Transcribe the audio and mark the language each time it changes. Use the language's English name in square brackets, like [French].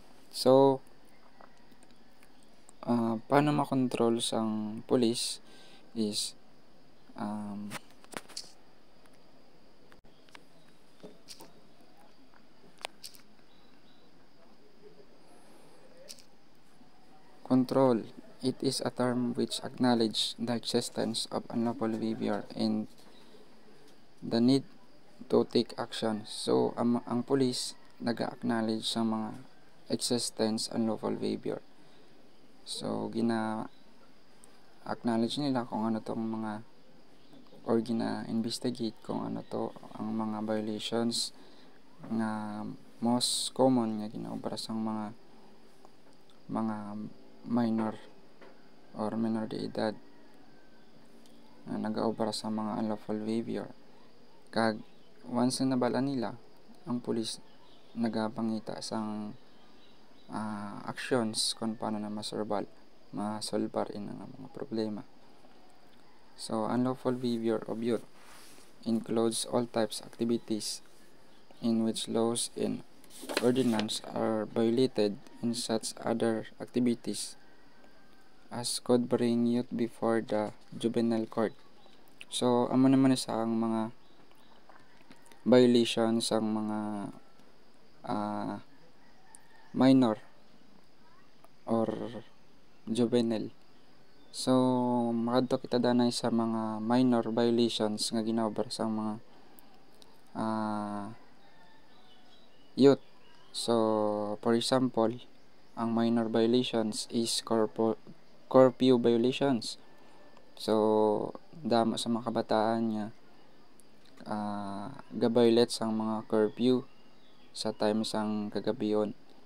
[Hiligaynon] So, paano makontrol sang police is control. [English] It is a term which acknowledge the existence of unlawful behavior and the need to take action. [Hiligaynon] So, ang police nag-acknowledge sa mga existence unlawful behavior. So, acknowledge nila kung ano tong mga or gina-investigate kung ano to ang mga violations nga most common nga ginaobra sang mga minor or minor de edad na nagaobra sa mga unlawful behavior. Kag once na nabala nila, ang pulis nagapangita sang actions kung paano na masolbar in ang mga problema. [English] So, unlawful behavior of youth includes all types activities in which laws and ordinance are violated in such other activities as could bring youth before the juvenile court. [Hiligaynon] So, amo naman sa ang mga violations ang mga minor or juvenile. So, makadto kita danay sa mga minor violations nga ginaobra sa mga youth. So, for example, ang minor violations is curfew violations. So, damo sa mga kabataan nga ga-violate sang mga curfew sa time sang kagabion.